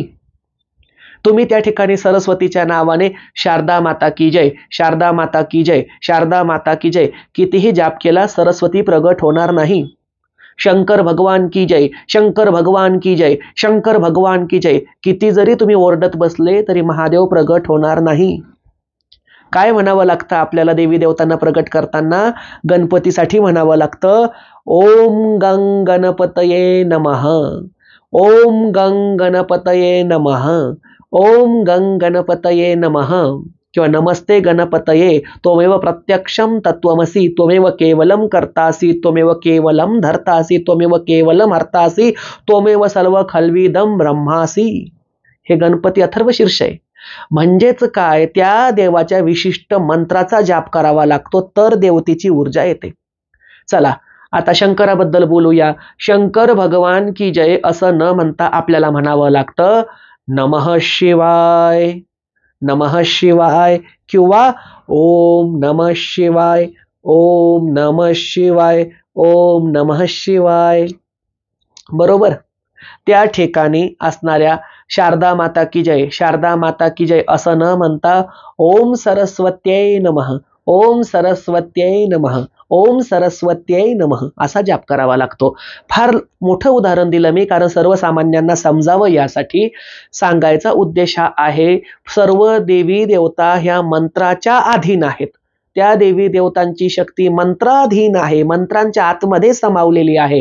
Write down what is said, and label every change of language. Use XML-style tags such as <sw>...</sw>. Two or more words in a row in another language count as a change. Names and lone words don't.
<mr>तुम्ही त्या ठिकाणी सरस्वतीच्या नावाने</mr> <hi>शारदा माता की जय, शारदा माता की जय, शारदा माता की जय</hi> <mr>कितीही जाप केला सरस्वती प्रगट होणार नाही.</mr> <hi>शंकर भगवान की जय, शंकर भगवान की जय, शंकर भगवान की जय</hi> <mr>किती जरी तुम्ही ओरडत बसले तरी महादेव प्रगट होणार नाही. काय म्हणावं लागतं आपल्याला देवी देवतांना प्रगट करताना? गणपतीसाठी म्हणावं लागतं</mr> <sa>ओम गंग गणपतये नमः, ओम गंग गणपतये नमः, ओम गंग गणपतये नमः किंवा नमस्ते गणपतये त्वमेव प्रत्यक्षम तत्वमसी त्वमेव केवलम कर्तासी त्वमेव केवलम धर्तासी त्वमेव केवलम हर्तासी त्वमेव सर्व खल्विदम ब्रह्मासी.</sa> <mr>हे गणपती अथर्वशीर्ष आहे. म्हणजेच काय, त्या देवाच्या विशिष्ट मंत्राचा जाप करावा लागतो तर देवतेची ऊर्जा येते. चला आता शंकराबद्दल बोलूया.</mr> <hi>शंकर भगवान की जय</hi> <mr>असं न म्हणता आपल्याला म्हणावं लागतं</mr> <sa>नमः शिवाय, नमः शिवाय किंवा ओम नमः शिवाय, ओम नमः शिवाय, ओम नमः शिवाय.</sa> <mr>बरोबर. त्या ठिकाणी असणाऱ्या</mr> <hi>शारदा माता की जय, शारदा माता की जय</hi> <mr>असं न म्हणता</mr> <sa>ओम सरस्वत्यै नमः, ओम सरस्वत्यै नमः, ओम सरस्वत्यै नमः</sa> <mr>असा जाप करावा लागतो. फार मोठं उदाहरण दिलं मी कारण सर्वसामान्यांना समजावं यासाठी. सांगायचा उद्देश हा आहे, सर्व देवी देवता ह्या मंत्राच्या अधीन आहेत. त्या देवी देवतांची शक्ती मंत्राधीन आहे, मंत्रांच्या आतमध्ये समावलेली आहे.</mr>